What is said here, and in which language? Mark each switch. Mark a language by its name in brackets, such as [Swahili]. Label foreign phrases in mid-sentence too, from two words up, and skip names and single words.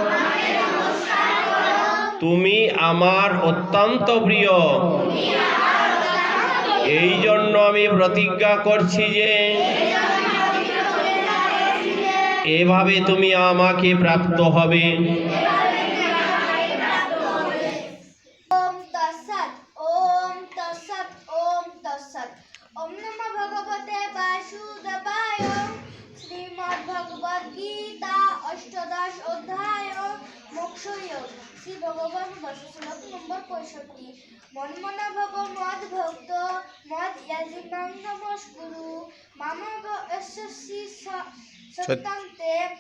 [Bangla] তুমি আমার অত্যন্ত প্রিয়। এই জন্য আমি প্রতিজ্ঞা করছি যে এভাবে তুমি আমাকে প্রাপ্ত হবে। [Sanskrit] ওম তৎসৎ ওম তৎসৎ ওম তৎসৎ। ওম নমো ভগবতে বাসুদেবায়। [Bangla] শ্রীমদ্ ভগবদ গীতা অষ্টাদশ অধ্যায় মোক্ষযোগ। শ্রী ভগবান বসু শ্লোক নম্বর 65। [Sanskrit] মন্মনা ভব মদ ভক্ত মদ ইয়াজি মাম নমস্কুরু মামেব এষ্যসি সত্যন্তে